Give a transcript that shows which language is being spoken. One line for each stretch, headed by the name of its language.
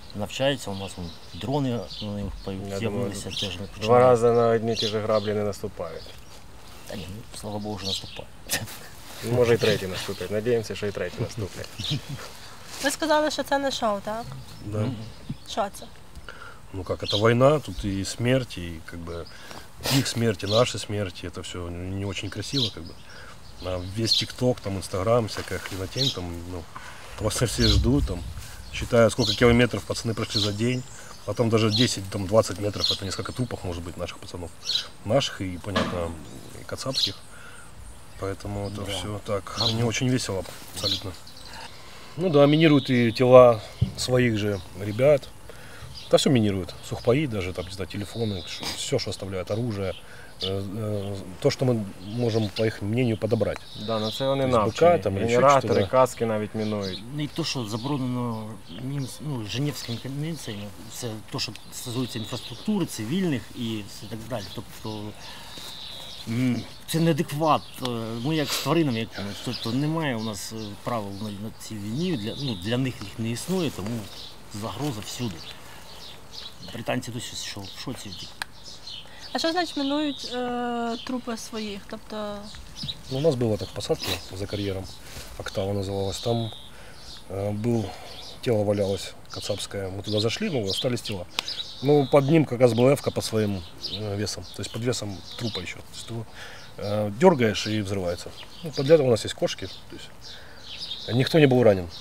Ukrainian: Навчається, у нас дрони з'явилися теж. 2 рази на одні ті ж граблі не наступають. Та ні, слава Богу, вже наступає. Може і третій наступить. Надіємося, що і третій наступлять. Ви сказали, що це не шоу, так? Да. Що це?
Russian: Ну как, это война, тут и смерть, и как бы их смерть, и наши смерти, это все не очень красиво, как бы. А весь ТикТок, там, Инстаграм, всякая хренотень, там, ну, вас все ждут, там, считают, сколько километров пацаны прошли за день, а там даже 10-20 метров, это несколько трупов, может быть, наших пацанов. Наших и, понятно, и кацапских. Поэтому это все так, не очень весело, абсолютно. Ну да, минируют и тела своих же ребят. Да все минируют, сухпаи даже, там, не знаю, телефоны, все, что оставляют, оружие, то, что мы можем, по их мнению, подобрать.
Ukrainian: Да, на це вони навчені. Генератори, каски навіть мінують. І те, що заборонено Женевською конвенцією, це те, що стосується інфраструктури, цивільних і все так далі. Тобто це неадекват. Ми як з тваринами якимось. Тобто немає у нас правил на цій війні, для них їх не існує, тому загроза всюди. Британці досі в шоці. А що значить мінують трупи своїх? Тобто...
Russian: Ну, у нас была так посадка за карьером, Октава называлась, там тело валялось кацапское, мы туда зашли, ну, остались тела. Ну, под ним как раз была эвка по своим весам, то есть под весом трупа еще. То есть его дергаешь и взрывается. Ну, для этого у нас есть кошки, то есть никто не был ранен.